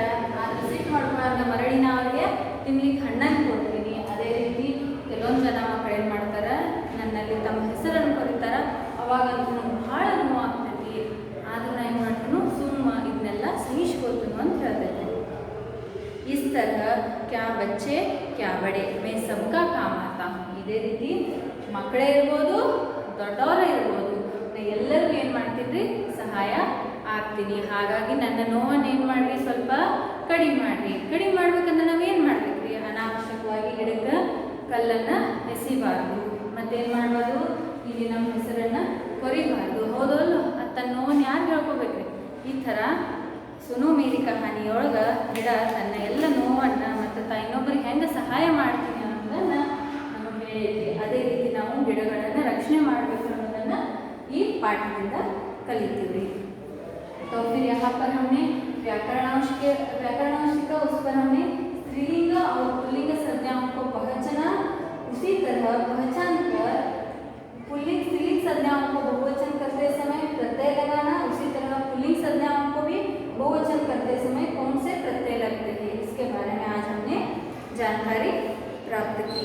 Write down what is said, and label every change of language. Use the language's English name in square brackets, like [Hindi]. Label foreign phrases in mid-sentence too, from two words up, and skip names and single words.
[Kannada] ಆದ್ರೆ ಸಿಟ್ಟು ಮಾಡ್ಕೊಳ್ಳೋ ಮರಳಿನ ಅವ್ರಿಗೆ ತಿನ್ಲಿಕ್ಕೆ ಹಣ್ಣನ್ನು ಕೊಡ್ತೀನಿ. ಅದೇ ರೀತಿ ಕೆಲವೊಂದು ಜನ ಮಕ್ಕಳು ಏನು ಮಾಡ್ತಾರೆ, ನನ್ನಲ್ಲಿ ತಮ್ಮ ಹೆಸರನ್ನು ಕೊರಿತಾರ. ಅವಾಗ ನನಗೆ ಭಾಳ ನೋವು ಆಗ್ತೈತಿ. ಆದ್ರೂ ನಾನು ಏನು ಮಾಡ್ತೀನಿ, ಸುಮ್ಮ ಇದನ್ನೆಲ್ಲ ಸಹಿಸ್ಕೋತೀನಿ ಅಂತ ಹೇಳ್ತೈತೆ. [Hindi] इस तरह क्या बच्चे क्या बड़े मैं सबका काम आता हूँ. [Kannada] ಇದೇ ರೀತಿ ಮಕ್ಕಳೇ ಇರ್ಬೋದು, ದೊಡ್ಡವರೇ ಇರ್ಬೋದು, ನಾನು ಎಲ್ಲರಿಗೂ ಏನು ಮಾಡ್ತೀನಿ, ಸಹಾಯ ಆಗ್ತೀನಿ. ಹಾಗಾಗಿ ನನ್ನ ನೋವನ್ನು ಏನು ಮಾಡಿರಿ, ಸ್ವಲ್ಪ ಕಡಿಮೆ ಮಾಡಿರಿ. ಕಡಿಮೆ ಮಾಡ್ಬೇಕಂದ್ರೆ ನಾವೇನು ಮಾಡ್ಬೇಕ್ರಿ, ಅನಾವಶ್ಯಕವಾಗಿ ಗಿಡಕ್ಕೆ ಕಲ್ಲನ್ನು ಎಸಿಬಾರ್ದು. ಮತ್ತೇನು ಮಾಡ್ಬಾರ್ದು, ಇಲ್ಲಿ ನಮ್ಮ ಹೆಸರನ್ನು ಕೊರಿಬಾರ್ದು. ಹೌದಲ್ಲ, ಅದು ತನ್ನ ನೋವನ್ನು ಯಾರು ಹೇಳ್ಕೊಬೇಕ್ರಿ. ಈ ಥರ ಸುನು ಮೇರಿ ಕಹಾನಿಯೊಳಗೆ ಗಿಡ ತನ್ನ ಎಲ್ಲ ನೋವನ್ನು ಮತ್ತು ಇನ್ನೊಬ್ಬರಿಗೆ ಹೆಂಗೆ ಸಹಾಯ ಮಾಡ್ತೀನಿ ಅನ್ನೋದನ್ನು ನಮಗೆ ಹೇಳಿದ್ವಿ. ಅದೇ ರೀತಿ ನಾವು ಗಿಡಗಳನ್ನು ರಕ್ಷಣೆ ಮಾಡಬೇಕು ಅನ್ನೋದನ್ನು ಈ ಪಾಠದಿಂದ ಕಲಿತೀವಿ. [Hindi] तो फिर यहाँ पर हमने व्याकरणांश का उस पर हमने स्त्रीलिंग और पुल्लिंग संज्ञाओं को पहचाना. उसी तरह पहचान कर पुल्लिंग स्त्रीलिंग संज्ञाओं को बहुवचन करते समय प्रत्यय लगाना. उसी तरह पुल्लिंग संज्ञाओं को भी बहुवचन करते समय कौन से प्रत्यय लगते हैं, इसके बारे में आज हमने जानकारी प्राप्त की.